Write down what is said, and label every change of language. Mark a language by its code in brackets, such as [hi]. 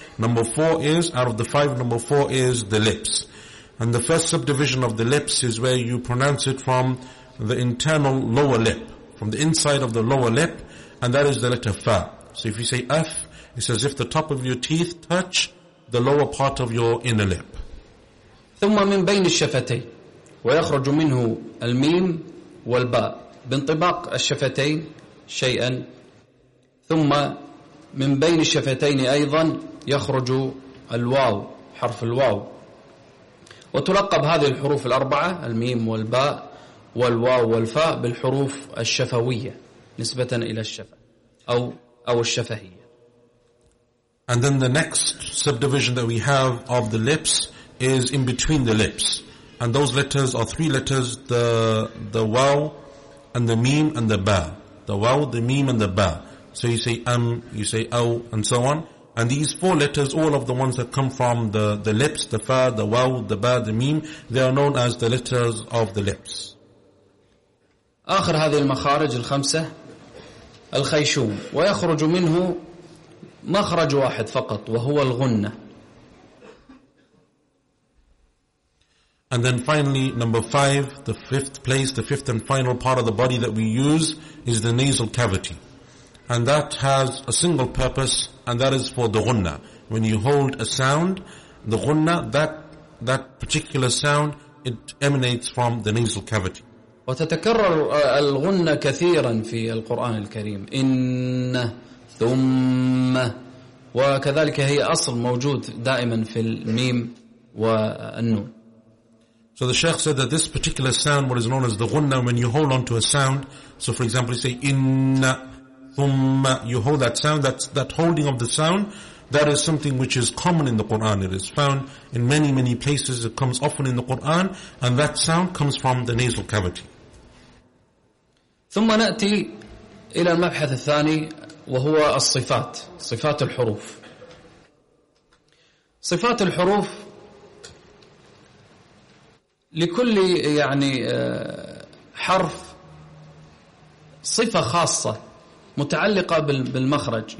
[en] Number four is, out of the five, number four is the lips. And the first subdivision of the lips is where you pronounce it from the internal lower lip, from the inside of the lower lip, and that is the letter fa. So if you say f, it's as if the top of your teeth touch the lower part of your inner lip. [ar] ثم من بين الشفتين ويخرج منه الميم والباء بانطباق الشفتين شيئا. ثم من بين الشفتين أيضا يخرج الواو حرف الواو وتلقب هذه الحروف الأربعة الميم والباء والواو والفاء بالحروف الشفوية نسبة إلى الشفة أو الشفهية. [en] And then the next subdivision that we have of the lips is in between the lips, and those letters are three letters, the waw and the meem and the ba, the waw, the meem and the ba. So you say am, you say aw, and so on, and these four letters, all of the ones that come from the lips, the fa, the waw, the ba, the meem, they are known as the letters of the lips. [ar] آخر هذه المخارج الخمسة الخيشوم ويخرج منه مخرج واحد فقط وهو الغنة. [en] And then finally, number five, the fifth place, the fifth and final part of the body that we use is the nasal cavity. And that has a single purpose, and that is for the ghunna. When you hold a sound, the ghunna, that particular sound, it emanates from the nasal cavity. [ar] وتتكرر الغنة كثيرا في القرآن الكريم. إن ثم وكذلك هي أصل موجود دائما في الميم والنون. [en] So the Sheikh said that this particular sound, what is known as the ghunna, when you hold on to a sound, so for example, you say inna, thumma, you hold that sound, that holding of the sound, that is something which is common in the Quran. It is found in many, many places. It comes often in the Quran, and that sound comes from the nasal cavity. [ar] ثم نأتي إلى المبحث الثاني وهو الصفات, صفات الحروف. صفات الحروف لكل يعني حرف صفة خاصة متعلقة بالمخرج.